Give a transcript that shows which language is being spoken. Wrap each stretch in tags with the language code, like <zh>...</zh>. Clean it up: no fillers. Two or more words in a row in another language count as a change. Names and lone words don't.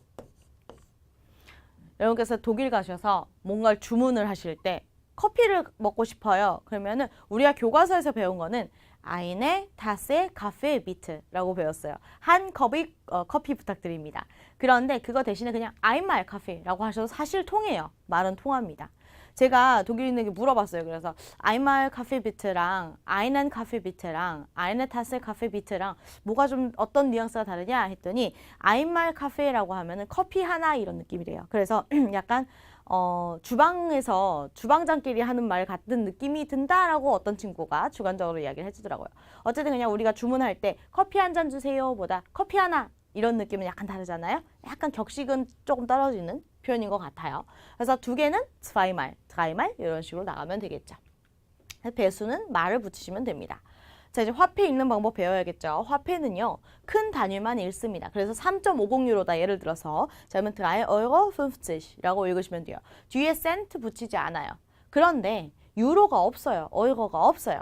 <ko>여러분께서 독일 가셔서 뭔가를 주문을 하실 때 커피를 먹고 싶어요. 그러면은 우리가 교과서에서 배운 거는</ko> <de>eine Tasse Kaffee bitte</de> <ko>라고 배웠어요. 한 컵의 커피 부탁드립니다. 그런데 그거 대신에 그냥</ko> <de>einmal Kaffee</de> <ko>라고 하셔도 사실 통해요. 말은 통합니다. 제가 독일인에게 물어봤어요. 그래서</ko> <de>einmal Kaffee bitte</de> <ko>랑</ko> <de>einen Kaffee bitte</de> <ko>랑</ko> <de>eine Tasse Kaffee bitte</de> <ko>랑 뭐가 좀 어떤 뉘앙스가 다르냐 했더니</ko> <de>einmal Kaffee</de> <ko>라고 하면은 커피 하나 이런 느낌이래요. 그래서 약간 주방에서 주방장끼리 하는 말 같은 느낌이 든다라고 어떤 친구가 주관적으로 이야기를 해주더라고요. 어쨌든 그냥 우리가 주문할 때 커피 한 잔 주세요 보다 커피 하나 이런 느낌은 약간 다르잖아요. 약간 격식은 조금 떨어지는 표현인 것 같아요. 그래서 두 개는</ko> <de>zweimal, dreimal</de> <ko>이런 식으로 나가면 되겠죠. 배수는 말을 붙이시면 됩니다. 자, 이제 화폐 읽는 방법 배워야겠죠. 화폐는요. 큰 단위만 읽습니다. 그래서 3.50유로다 예를 들어서 그러면 3,50라고 읽으시면 돼요. 뒤에 센트 붙이지 않아요. 그런데 유로가 없어요. 어이거가 없어요.</ko>